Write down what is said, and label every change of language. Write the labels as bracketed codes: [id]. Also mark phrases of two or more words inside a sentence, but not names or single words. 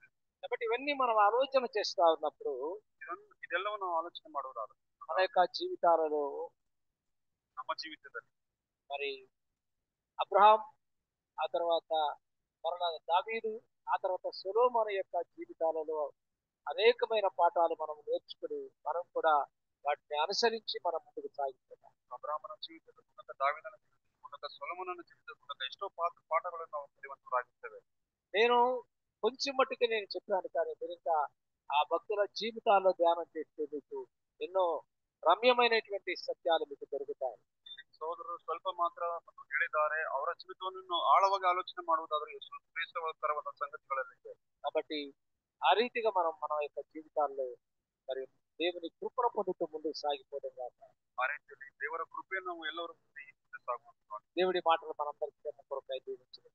[te] కాబట్టి ఇవన్నీ మనం ఆలోచన చేస్తా ఉన్నప్పుడు [kn] ಇದೆಲ್ಲವನ್ನು ನಾವು ಆಲೋಚನೆ ಮಾಡುವುದಾದ್ರೆ [te] మన యొక్క జీవితాలలో [kn] ನಮ್ಮ ಜೀವಿತದಲ್ಲಿ [te] మరి అబ్రహాం, ఆ తర్వాత మరలా దావీదు, ఆ తర్వాత సొలొమోను యొక్క జీవితాలలో అనేకమైన పాఠాలు మనం నేర్చుకుని మనం కూడా వాటిని అనుసరించి మనం ముందుకు సాగుతున్నాం. [kn] ಅಬ್ರಾಹ್ಮನ ಜೀವಿತದ ಮೂಲಕ, ದಾವೀದನ ಜೀವಿತದ ಮೂಲಕ, ಸೊಲೊಮೋನನ ಜೀವಿತದ ಮೂಲಕ ಎಷ್ಟೋ ಪಾಠಗಳನ್ನು ನಾವು ಕಲಿಯುವಂತರಾಗಿರ್ತೇವೆ. [te] నేను కొంచెం మట్టుకు నేను చెప్పాను, కానీ మీరు ఇంకా ఆ భక్తుల జీవితాల్లో ధ్యానం చేస్తే మీకు ఎన్నో రమ్యమైనటువంటి సత్యాలు మీకు దొరుకుతాయి. [kn] ಸಹೋದರರು ಸ್ವಲ್ಪ ಮಾತ್ರ ಹೇಳಿದ್ದಾರೆ. ಅವರ ಜೀವಿತವನ್ನು ಆಳವಾಗಿ ಆಲೋಚನೆ ಮಾಡುವುದಾದ್ರೆ ಎಷ್ಟು ಶ್ರೇಷ್ಠಕರವಾದ ಸಂಗತಿಗಳಲ್ಲಿದೆ. [te] కాబట్టి ఆ రీతిగా మనం మన యొక్క జీవితాల్లో మరి దేవుని కృపను పొందుతూ ముందుకు సాగిపోవడం కాక [kn] ಆ ರೀತಿಯಲ್ಲಿ ದೇವರ ಕೃಪೆಯನ್ನು ನಾವು ಎಲ್ಲರೂ ಮುಂದೆ ಸಾಗುವಂತ [te] దేవుడి మాటలు మనందరికీ కొరకై దేవుని